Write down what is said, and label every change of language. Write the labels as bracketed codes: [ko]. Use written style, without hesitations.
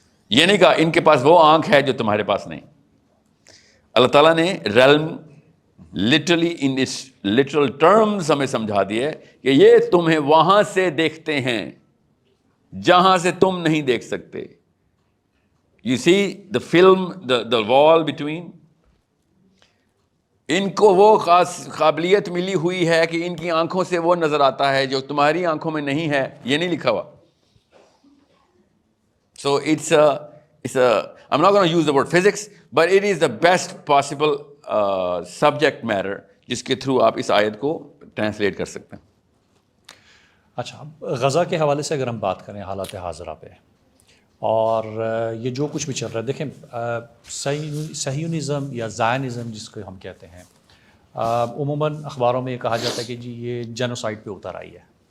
[ur] یہ نہیں کہا ان کے پاس وہ آنکھ ہے جو تمہارے پاس نہیں. اللہ تعالیٰ نے ریلم [en] literally in literal terms [ur] ہمیں سمجھا دیا ہے کہ یہ تمہیں وہاں سے دیکھتے ہیں جہاں سے تم نہیں دیکھ سکتے. [en] you see the film, the wall between, [ur] ان کو وہ خاص قابلیت ملی ہوئی ہے کہ ان کی آنکھوں سے وہ نظر آتا ہے جو تمہاری آنکھوں میں نہیں ہے. یہ نہیں لکھا ہوا. [en] So I'm not going to use the word physics, but it is the best possible subject matter [ur] جس کے تھرو آپ اس آیت کو ٹرانسلیٹ کر سکتے ہیں. اچھا, غزہ کے حوالے سے اگر ہم بات کریں حالات حاضرہ پہ, اور یہ جو کچھ بھی چل رہا ہے, دیکھیں صہیونزم یا زائنزم جس کو ہم کہتے ہیں, عموماً اخباروں میں یہ کہا جاتا ہے کہ جی یہ جینوسائڈ پہ اتر آئی ہے.